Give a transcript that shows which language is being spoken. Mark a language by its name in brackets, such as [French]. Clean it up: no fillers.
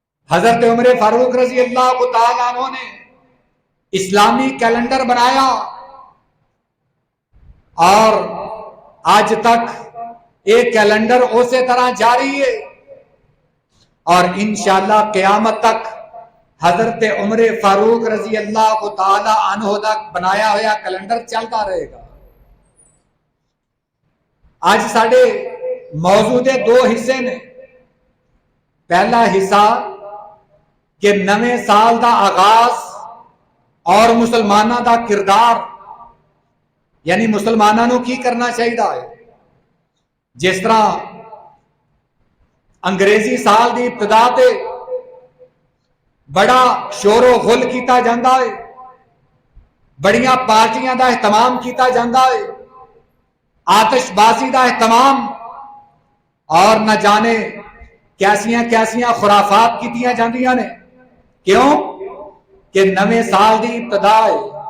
[Urdu] حضرت عمر فاروق رضی اللہ تعالیٰ عنہ نے اسلامی کیلنڈر بنایا اور آج تک ایک کیلنڈر اسی طرح جاری ہے اور انشاءاللہ قیامت تک حضرت عمر فاروق رضی اللہ تعالیٰ عنہ تک بنایا ہوا کیلنڈر چلتا رہے گا. [Punjabi] آج ساڑھے موضوع دے دو حصے نے. پہلا حصہ کہ نویں سال دا آغاز اور مسلمانہ دا کردار، یعنی مسلمانہ نو کی کرنا چاہیے ہے. جس طرح انگریزی سال دی ابتدا تے بڑا شور و غل کیتا جاندہ ہے، بڑیاں پارٹیاں دا اہتمام کیتا جاندہ ہے، آتش بازی دا اہتمام اور نہ جانے کیسیاں خرافات کیتیاں جاندیاں نے. کیوں کہ نویں سال دی ابتدا ہے.